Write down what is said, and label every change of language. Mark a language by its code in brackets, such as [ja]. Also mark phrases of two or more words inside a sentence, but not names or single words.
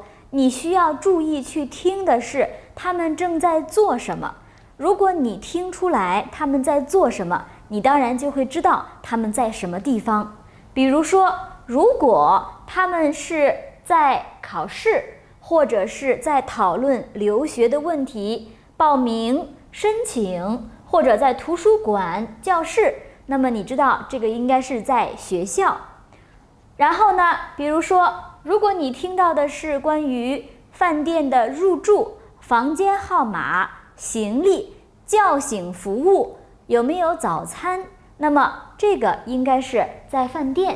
[zh] 你需要注意去聽的是他們正在做什麼。如果你聽出來他們在做什麼，你當然就會知道他們在什麼地方。比如說，如果他們是在考試，或者是在討論留學的問題，報名、申請，或者在圖書館、教室，那麼你知道這個應該是在學校。然後呢，比如說，如果你聽到的是關於飯店的入住、房間號碼、行李、叫醒服務，有沒有早餐，那麼這個應該是在飯店。